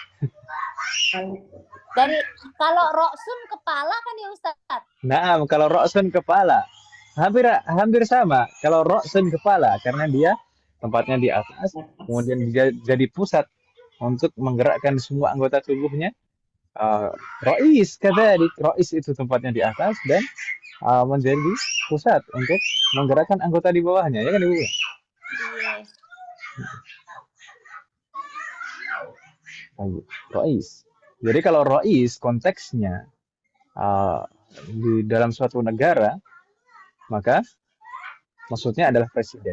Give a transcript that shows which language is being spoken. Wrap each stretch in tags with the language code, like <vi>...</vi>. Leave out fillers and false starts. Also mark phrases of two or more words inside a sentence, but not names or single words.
<id>Dari kalau Roksun kepala kan ya Ustaz? Nah, kalau Roksun kepala, hampir sama. Kalau Roksun kepala, karena dia tempatnya di atas, kemudian dia jadi pusat untuk menggerakkan semua anggota tubuhnya.</id> <ar>رئيس كذلك,</ar> <id>Rais itu tempatnya di atas dan menjadi pusat untuk menggerakkan anggota di bawahnya, ya kan Ibu? Iya. Rais. Jadi kalau rais konteksnya di dalam suatu negara, maka maksudnya adalah presiden.</id>